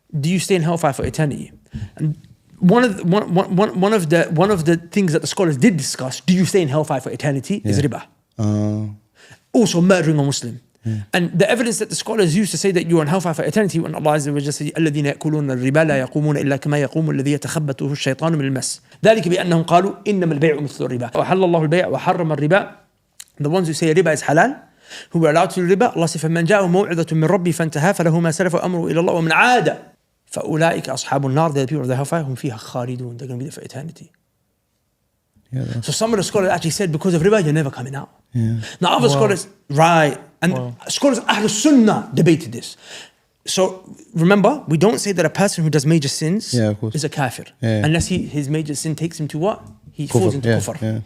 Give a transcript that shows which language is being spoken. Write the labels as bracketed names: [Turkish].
[English] Do you stay in hellfire for eternity? And one of the things that the scholars did discuss, do you stay in hellfire for eternity, is riba. Also murdering a Muslim. And the evidence that the scholars used to say that you are in hellfire for eternity, when Allah Azza wa Jalla says, [Arabic] الذين يأكلون الربا لا يقومون إلا كما يقوم الذي يتخبطه الشيطان من المس. ذلك بأنهم قالوا إنما البيع مثل الربا وحل الله البيع وحرم الربا. [English] The ones who say riba is halal, who were allowed to do riba, Allah says, [Arabic] فمن جاءه موعظة من ربي فانتهى فله ما سلف أمره إلى الله ومن عاد فأولئك أصحاب النار. [English] They're the people of the hellfire, [Arabic] هم فيها خالدون. [English] They're going to be there for eternity. Yeah, so some of the scholars actually said because of riba you're never coming out. Now other scholars, right, and scholars Ahlul Sunnah debated this. So remember, we don't say that a person who does major sins is a kafir unless his major sin takes him to what? He falls into kufr.